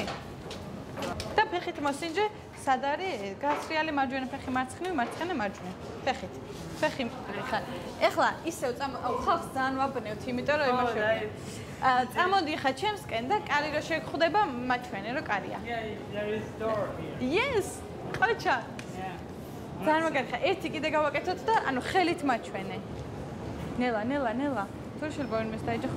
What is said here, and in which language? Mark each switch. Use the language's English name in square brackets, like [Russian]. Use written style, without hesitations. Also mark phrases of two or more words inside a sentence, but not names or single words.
[Georgian] და ფეხით მოსინჯე, სად არის? გასრიალი მარჯვენა ფეხი მარცხნივ, მარცხენა მარჯვნივ. ფეხით. ფეხი ხარ. ეხლა ისევ ხალხს ძალიან ვაბნევთ, იმიტომ რომ იმაშია. წამოდი ხა ჩემსკენ და კარი რო შეგხვდება, მაჩვენე რომ კარია. [English] Yeah, there is door here. Yes. [Georgian] ყოჩა. ძალიან მაგარია. ერთი კიდე გავაკეთოთ და ანუ ხელით მაჩვენე. ნელა. თუ შეიძლება ვინმეს დაეჯახო?